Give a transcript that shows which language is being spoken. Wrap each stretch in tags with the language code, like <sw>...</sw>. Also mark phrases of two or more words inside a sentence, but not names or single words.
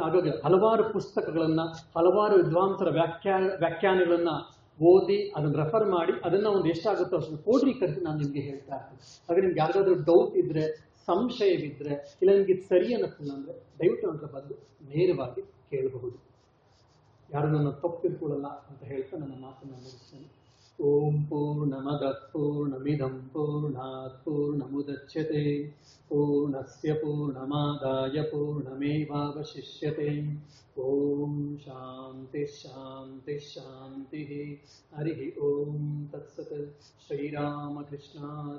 <kn>ಹಾಗಾಗಿ ಹಲವಾರು ಪುಸ್ತಕಗಳನ್ನು, ಹಲವಾರು ವಿದ್ವಾಂಸರ ವ್ಯಾಖ್ಯಾನಗಳನ್ನು ಓದಿ ಅದನ್ನು ರೆಫರ್ ಮಾಡಿ ಅದನ್ನು ಒಂದು ಎಷ್ಟಾಗುತ್ತೋ ಅಷ್ಟು ಕ್ರೋಢೀಕರಿಸಿ ನಾನು ನಿಮಗೆ ಹೇಳ್ತಾ ಇರ್ತೀನಿ. ಹಾಗೆ ನಿಮ್ಗೆ ಯಾರಿಗಾದ್ರೂ ಡೌಟ್ ಇದ್ದರೆ, ಸಂಶಯವಿದ್ದರೆ, ಇಲ್ಲ ನಿಮ್ಗೆ ಇದು ಸರಿ ಅನ್ನಿಸ್ತಿಲ್ಲ ಅಂದರೆ ದಯವಿಟ್ಟು ಅಂತ ಬಂದು ನೇರವಾಗಿ ಕೇಳಬಹುದು. ಯಾರು ನನ್ನ ತಪ್ಪು ತಿಳ್ಕೊಳ್ಳಲ್ಲ ಅಂತ ಹೇಳ್ತಾ ನನ್ನ ಮಾತನ್ನು ಮುಗಿಸ್ತೇನೆ.</kn> <sa>ಓಂ ಪೂರ್ಣಮದಃ ಪೂರ್ಣಮಿದಂ ಪೂರ್ಣಾತ್ ಪೂರ್ಣಮುದಚ್ಯತೆ ಪೂರ್ಣಸ್ಯ ಪೂರ್ಣಮಾದಾಯ ಪೂರ್ಣಮೇವಾವಶಿಷ್ಯತೆ. ಓಂ ಶಾಂತಿ ಶಾಂತಿ ಶಾಂತಿ. ಹರಿ ಓಂ ತತ್ಸತ್.</sa>